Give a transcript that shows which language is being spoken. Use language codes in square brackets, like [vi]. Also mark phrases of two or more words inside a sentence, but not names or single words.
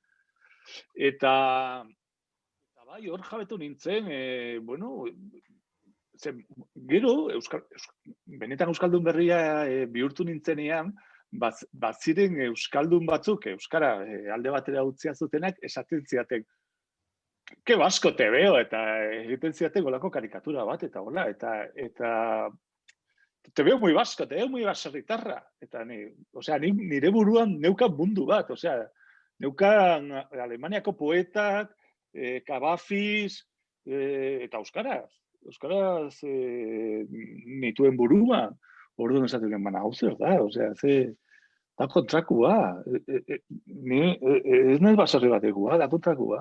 [eu] Eta bai, hor jabetu nintzen, gero, benetan Euskaldun berria bihurtu nintzenean, baziren Euskaldun batzuk, Euskara alde batera utzia zutenak, esaten ziaten, [es] ke basko te veo, [eu] eta egiten ziaten golako karikatura bat, eta hola, eta [es] te veo muy basko, te veo muy baserritarra, [eu] eta nire buruan neukan mundu bat, neukan Alemaniako poetak, Cavafis, eta euskaraz nituen buruan, orduan esaten baina hau zer da, da kontrakua, ez nahi baserri batekua, da kontrakua.